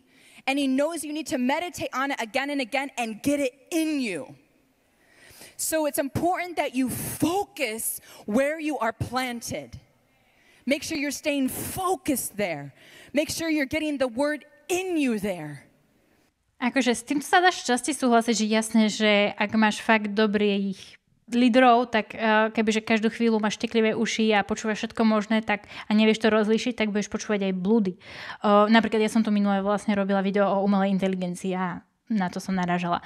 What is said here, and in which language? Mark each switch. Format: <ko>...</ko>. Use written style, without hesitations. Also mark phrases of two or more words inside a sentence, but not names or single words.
<en>And He knows you need to meditate on it again and again and get it in you. So it's important that you focus where you are planted. Make sure you're staying focused there. Make sure you're getting the word in you there.</en> <sk>Akože s týmto sa dá šťastie súhlasiť, že jasné, že ak máš fakt dobrých lídrov, tak kebyže každú chvíľu máš šteklivé uši a počúvaš všetko možné, tak a nevieš to rozlíšiť, tak budeš počúvať aj blúdy. Napríklad ja som tu minulé vlastne robila video o umelej inteligencii a na to som narážala.</sk>